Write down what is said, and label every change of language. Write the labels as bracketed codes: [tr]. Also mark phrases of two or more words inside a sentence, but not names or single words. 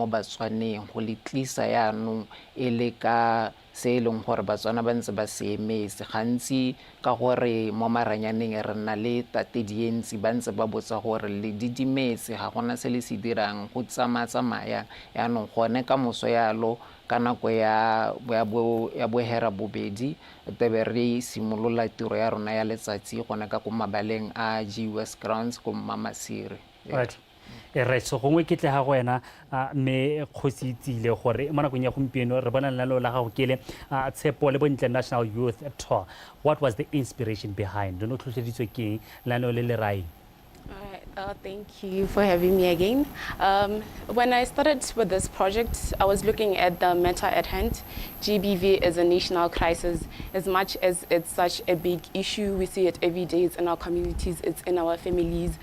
[tn] Batswaneng go le tlisa yaanong e le ka se leng gore Batswana ba ntse ba se emetse gantsi ka gore mo maranyaneng re nna le tate dientsi ba ntse ba botsa gore le didimetse ga gona se le se dirang go tsamaya yaanong gone ka moso yalo ka nako ya bohera bobedi tebe re simolola tiro ya rona ya letsatsi gone ka go mabaleng a GUS grounds go Mamasiri. Right, so gongwe ke tle ga go wena me Kgosietsile gore mo nakong ya gompieno re bona lenaneo la gago ke le Tshepo Le Bontle National Youth Tour. [en] What was the inspiration behind? [tn] No tlhotlheditswe ke lenaneo le le rai. [en] Thank you for having me again. When I started with this project, I was looking at the matter at hand. GBV is a national crisis. As much as it's such a big issue, we see it every day. It's in our communities, it's in our families.